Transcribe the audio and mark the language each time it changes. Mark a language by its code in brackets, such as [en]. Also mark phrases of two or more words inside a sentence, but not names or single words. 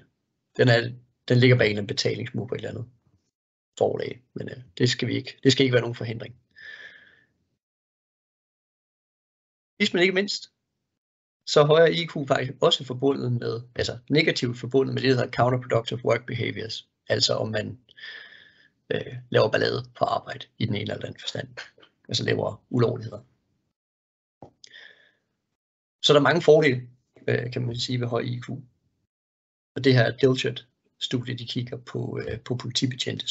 [da] Den ligger bag en eller anden betalingsmål på et eller andet forlag, men det skal ikke være nogen forhindring. Sidst men ikke mindst, så er højere IQ faktisk også forbundet med, altså negativt forbundet med det, der hedder [en] counterproductive work behaviors. [da] Altså om man laver ballade på arbejde i den ene eller anden forstand. Altså laver ulovligheder. Så der er mange fordele, kan man sige, ved høj IQ. Og det her Dilshot-studie, de kigger på politibetjente.